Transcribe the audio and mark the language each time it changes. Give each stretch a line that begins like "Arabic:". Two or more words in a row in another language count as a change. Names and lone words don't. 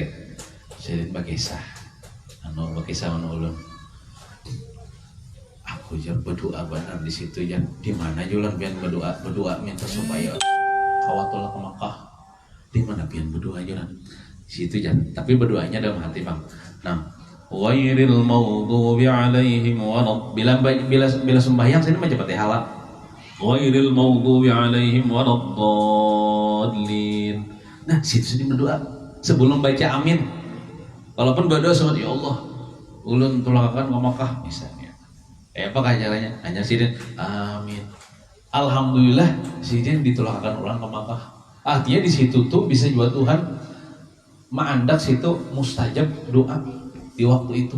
Banjar: Sidin bakisah ulun. Aku jangan berdoa benar di situ ya. Di mana jualan pian berdoa minta supaya kawatulah ke Makkah. Di mana pian berdoa jualan? Di situ ya. Tapi berdoanya dalam hati bang. Nah,
Arabic: غير المغضوب عليهم
Banjar: bila sembahyang sini baca Fatihah lah.
Arabic: غير المغضوب عليهم ولا الضالين.
Banjar: Nah, situ berdoa sebelum baca amin. Walaupun berdoa sama
Arabic: يا الله,
Banjar: ulun tulakan ke Makkah misalnya. Apa caranya? Hanya sidin amin. Alhamdulillah sidin ditulakakan orang ke Makkah. Artinya di situ tuh bisa juga Tuhan mandak situ mustajab doa di waktu itu.